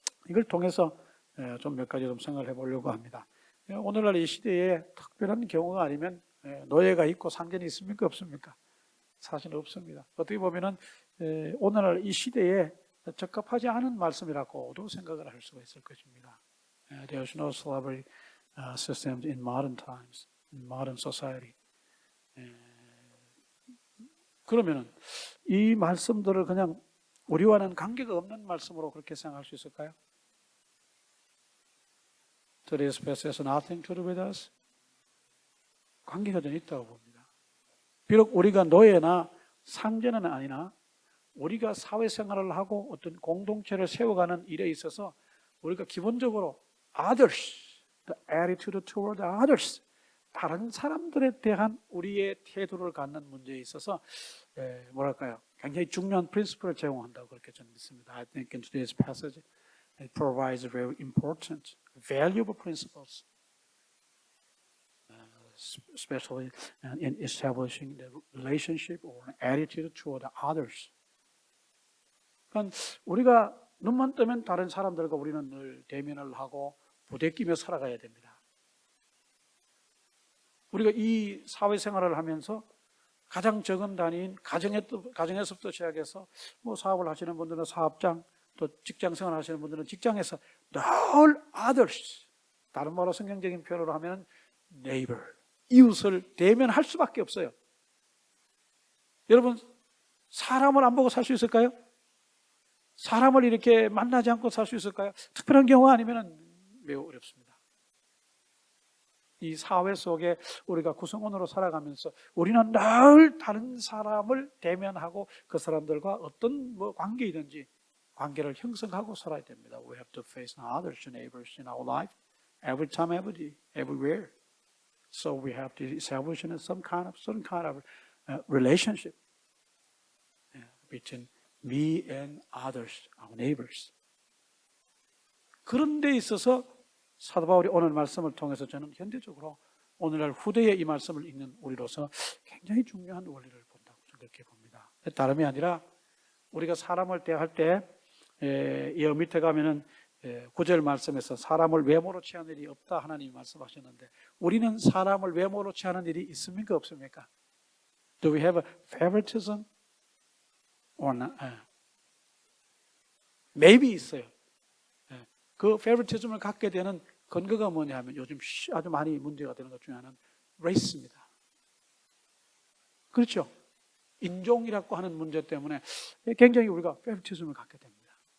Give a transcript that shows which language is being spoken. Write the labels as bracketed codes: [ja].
[ko] 이걸 통해서 좀 몇 가지 좀 생각을 해보려고 합니다. 오늘날 이 시대에 특별한 경우가 아니면 노예가 있고 상전이 있습니까? 없습니까? 사실 없습니다. 어떻게 보면은 오늘날 이 시대에 적합하지 않은 말씀이라고도 생각을 할 수가 있을 것입니다. [en] There's no slavery systems in modern times, in modern society. [ko] 그러면은 이 말씀들을 그냥 우리와는 관계가 없는 말씀으로 그렇게 생각할 수 있을까요? [en] Today's passage has nothing to do with us. [ko] 관계가 좀 있다고 봅니다. 비록 우리가 노예나 상전은 아니나 우리가 사회생활을 하고 어떤 공동체를 세워가는 일에 있어서 우리가 기본적으로 [en] others, the attitude toward others, [ko] 다른 사람들에 대한 우리의 태도를 갖는 문제에 있어서 뭐랄까요? 굉장히 중요한 프린시플을 제공한다고 그렇게 저는 믿습니다. [en] I think in today's passage it provides very important, valuable principles, especially in establishing the relationship or an attitude toward others. [ko] 그러니까 우리가 눈만 뜨면 다른 사람들과 우리는 늘 대면을 하고 부대끼며 살아가야 됩니다. 우리가 이 사회생활을 하면서 가장 적은 단위인 가정에서부터 시작해서 사업을 하시는 분들은 사업장, 또 직장생활 하시는 분들은 직장에서 늘 others, 다른 말로 성경적인 표현으로 하면 neighbor, 이웃을 대면할 수밖에 없어요. 여러분, 사람을 안 보고 살 수 있을까요? 사람을 이렇게 만나지 않고 살 수 있을까요? 특별한 경우 아니면 매우 어렵습니다. 이 사회 속에 우리가 구성원으로 살아가면서 우리는 늘 다른 사람을 대면하고 그 사람들과 어떤 관계이든지 관계를 형성하고 살아야 됩니다. [en] We have to face others, neighbors in our life, every time, every day, everywhere. So we have to establish some kind of relationship between me and others, our neighbors. [ko] 그런 데 있어서 사도 바울이 오늘 말씀을 통해서 저는 현대적으로 오늘날 후대에 이 말씀을 읽는 우리로서 굉장히 중요한 원리를 본다고 그렇게 봅니다. 다름이 아니라 우리가 사람을 대할 때 이 밑에 가면은 9절 말씀에서 사람을 외모로 취하는 일이 없다 하나님이 말씀하셨는데 우리는 사람을 외모로 취하는 일이 있습니까? 없습니까? [en] Do we have a favoritism or not? [ko] maybe 있어요. 그 페이버리티즘을 갖게 되는 근거가 뭐냐 하면 요즘 아주 많이 문제가 되는 것 중에 하나는 레이스입니다. 그렇죠? 인종이라고 하는 문제 때문에 굉장히 우리가 페이버리티즘을 갖게 됩니다.